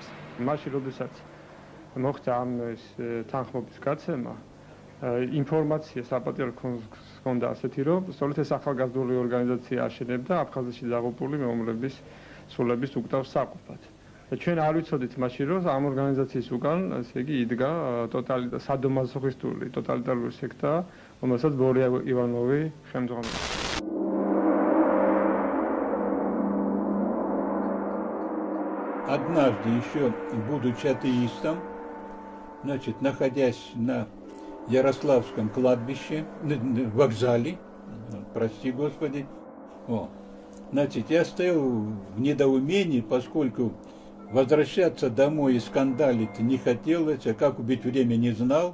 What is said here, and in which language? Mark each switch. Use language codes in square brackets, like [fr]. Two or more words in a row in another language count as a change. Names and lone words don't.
[ka] მაშინ როდესაც მოხდა ამ თანხმობის გაცემა, ინფორმაცია საპატრიარქოს ჰქონდა ასეთი, რომ სწორედ ეს ახალგაზრდული ორგანიზაცია აშენებდა აფხაზეთში დაღუპული მეომრების სულების უკტავს საყოფად. ჩვენ არ ვიცოდით მაშინ, რომ ამ ორგანიზაციის უკან, ესე იგი, იდგა სადომაზოხისტული ტოტალიტარული სექტა, რომელსაც ბორია ივანოვი ხელმძღვანელობდა. [ru] Однажды, еще будучи атеистом, значит, находясь на Ярославском кладбище, вокзале, прости Господи, значит, я стоял в недоумении, поскольку возвращаться домой и скандалить не хотелось, а как убить время не знал.